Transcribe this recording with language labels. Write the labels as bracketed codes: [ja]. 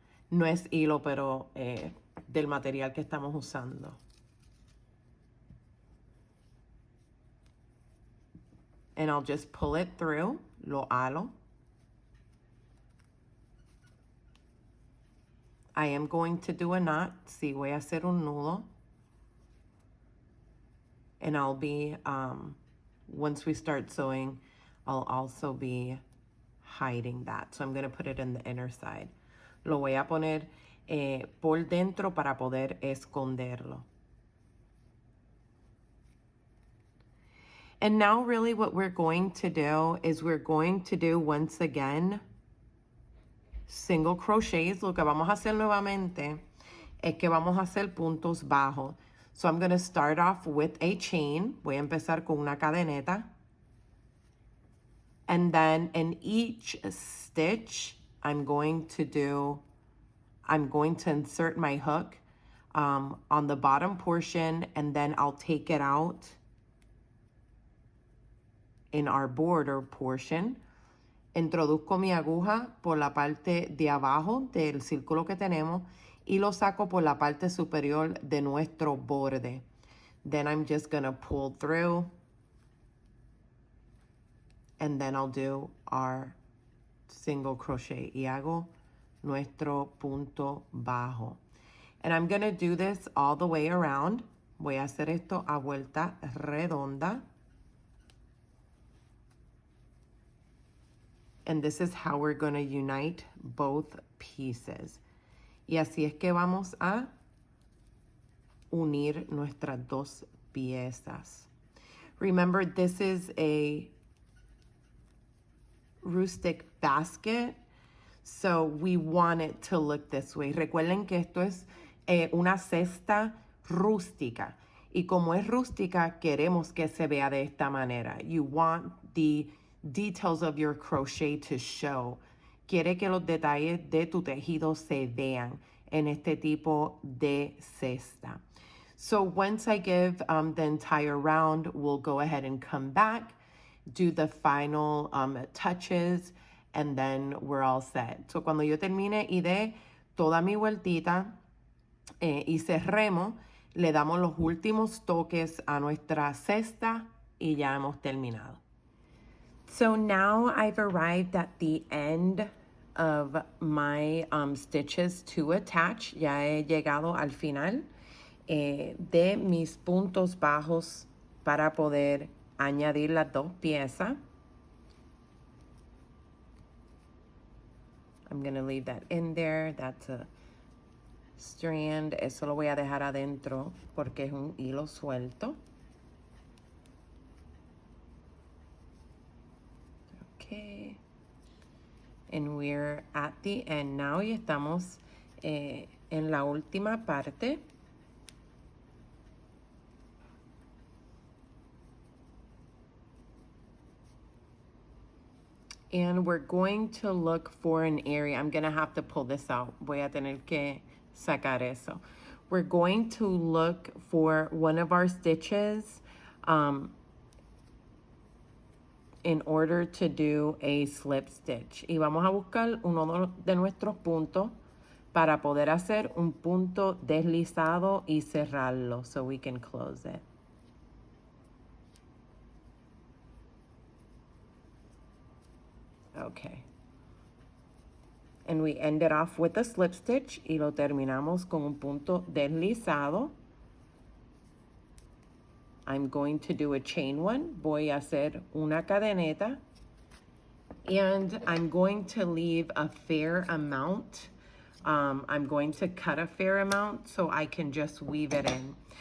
[es] No es hilo, pero del material que estamos usando. [en] And I'll just pull it through, [es] lo halo. [en] I am going to do a knot. [es] Sí, voy a hacer un nudo. [en] And I'll be, once we start sewing, I'll also be hiding that. So I'm going to put it in the inner side. [es] Lo voy a poner por dentro para poder esconderlo. [en] And now really what we're going to do is we're going to do once again single crochets. [es] Lo que vamos a hacer nuevamente es que vamos a hacer puntos bajos. [en] So I'm going to start off with a chain. [es] Voy a empezar con una cadeneta. [en] And then in each stitch, I'm going to insert my hook on the bottom portion, and then I'll take it out in our border portion. [es] Introduzco mi aguja por la parte de abajo del círculo que tenemos y lo saco por la parte superior de nuestro borde. [en] Then I'm just going to pull through, and then I'll do our single crochet [es] y hago nuestro punto bajo. [en] And I'm going to do this all the way around. [es] Voy a hacer esto a vuelta redonda. [en] And this is how we're going to unite both pieces. [es] Y así es que vamos a unir nuestras dos piezas. [en] Remember, this is a rustic basket, so we want it to look this way. [es] Recuerden que esto es una cesta rústica. Y como es rústica, queremos que se vea de esta manera. [en] You want the details of your crochet to show. [es] Quiere que los detalles de tu tejido se vean en este tipo de cesta. [en] So once I give the entire round, we'll go ahead and come back, do the final touches, and then we're all set. [es] So cuando yo termine y dé toda mi vueltita y cerremos, le damos los últimos toques a nuestra cesta y ya hemos terminado. [en] So now I've arrived at the end of my stitches to attach. [es] Ya he llegado al final de mis puntos bajos para poder añadir las dos piezas. [en] I'm going to leave that in there. That's a strand. [es] Eso lo voy a dejar adentro porque es un hilo suelto. [en] Okay. And we're at the end now. [es] Y estamos en la última parte. [en] And we're going to look for an area. I'm going to have to pull this out. [es] Voy a tener que sacar eso. [en] We're going to look for one of our stitches in order to do a slip stitch. [es] Y vamos a buscar uno de nuestros puntos para poder hacer un punto deslizado y cerrarlo [en] so we can close it. Okay. And we end it off with a slip stitch [es] y lo terminamos con un punto deslizado. [en] I'm going to do a chain one. [es] Voy a hacer una cadeneta. [en] And I'm going to leave a fair amount. I'm going to cut a fair amount so I can just weave it in.